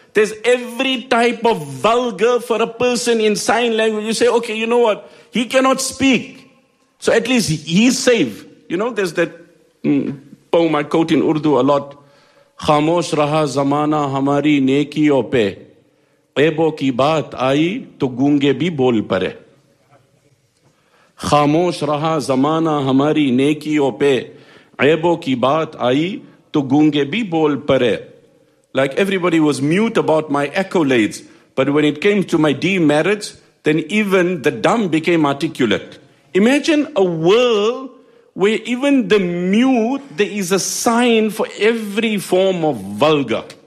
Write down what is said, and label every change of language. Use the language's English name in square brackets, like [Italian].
[English] There's every type of vulgar for a person in sign language. You say, okay, you know what? He cannot speak. So at least he's safe. You know, there's that poem I quote in Urdu a lot. [Urdu] Khamosh raha zamana hamari neki ope. عیبوں کی بات آئی تو گونگے بھی بول پڑے. خاموش رہا زمانہ ہماری نیکیوں پہ, عیبوں کی بات آئی تو گونگے بھی بول پڑے. [English] Like everybody was mute about my accolades, but when it came to my demerits, then even the dumb became articulate. Imagine a world where even the mute, there is a sign for every form of vulgar.